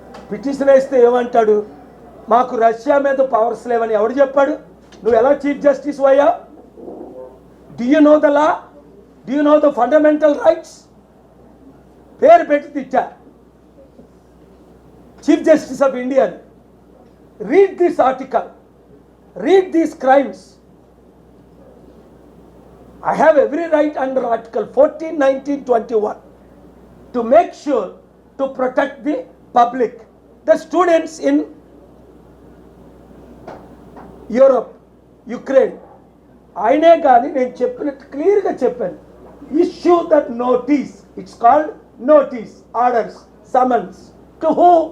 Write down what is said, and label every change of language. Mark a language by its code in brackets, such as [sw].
[te] Petition వేస్తే ఏమంటాడు? మాకు రష్యా మీద పవర్స్ లేవని ఎవడు చెప్పాడు? నువ్వు ఎలా చీఫ్ జస్టిస్ అయ్యా? [en] Do you know the law? Do you know the fundamental rights? [te] పేరు పెట్టి తిట్టా. [en] Chief Justice of India, read this article, read these crimes. I have every right under Article 14, 19, 21 to make sure to protect the public, the students in Europe, Ukraine. [te] ఆయనే కానీ నేను చెప్పినట్టు క్లియర్గా చెప్పాను. [en] Issue that notice, it's called notice, orders, summons to who?